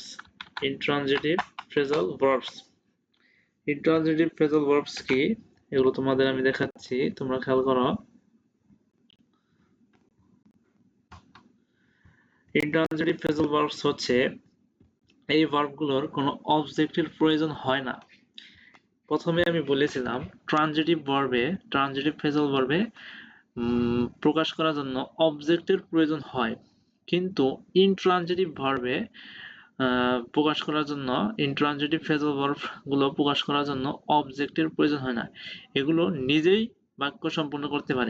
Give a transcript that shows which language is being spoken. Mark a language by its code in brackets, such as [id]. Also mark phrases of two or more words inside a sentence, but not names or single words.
[en] Intransitive phrasal verbs. Intransitive phrasal verbs [bn] কি এগুলো তোমাদের আমি দেখাচ্ছি, তোমরা খেয়াল করো। [en] Intransitive phrasal verbs [bn] হচ্ছে এই ভার্বগুলোর কোনো অবজেক্টের প্রয়োজন হয় না। প্রথমে আমি বলেছিলাম [en] transitive phrasal verbে [bn] প্রকাশ করার জন্য অবজেক্টের প্রয়োজন হয়, কিন্তু [en] intransitive verbে [bn] প্রকাশ করার জন্য [en] intransitive phrasal verb [bn] গুলো প্রকাশ করার জন্য অবজেক্টের প্রয়োজন হয় না, এগুলো নিজেই বাক্য সম্পূর্ণ করতে পারে।